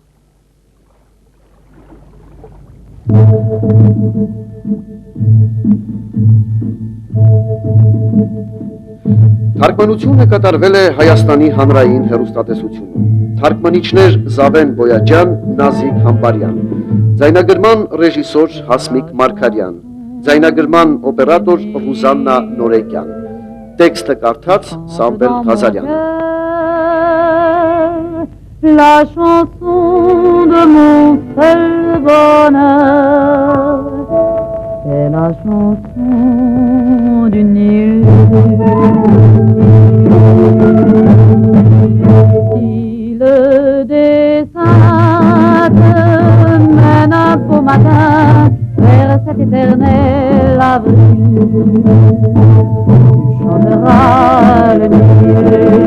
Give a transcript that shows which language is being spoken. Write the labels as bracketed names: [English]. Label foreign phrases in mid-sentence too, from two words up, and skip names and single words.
[Armenian] Թարգմանությունը կատարվել է Հայաստանի հանրային հեռուստատեսությունում։ Թարգմանիչներ Զավեն Բոյաջյան, Նազիկ Համբարյան։ Ձայնագրման ռեժիսոր Հասմիկ Մարգարյան։ Ձայնագրման օպերատոր Ռուզաննա Նորեկյան։ Տեքստը կարդաց Սամվել Ղազարյանը։ [French] La chanson de mon seul bonheur, c'est la chanson du Nil. Si le dessin te mène un beau matin vers cet éternel avril, tu chanteras le Nil.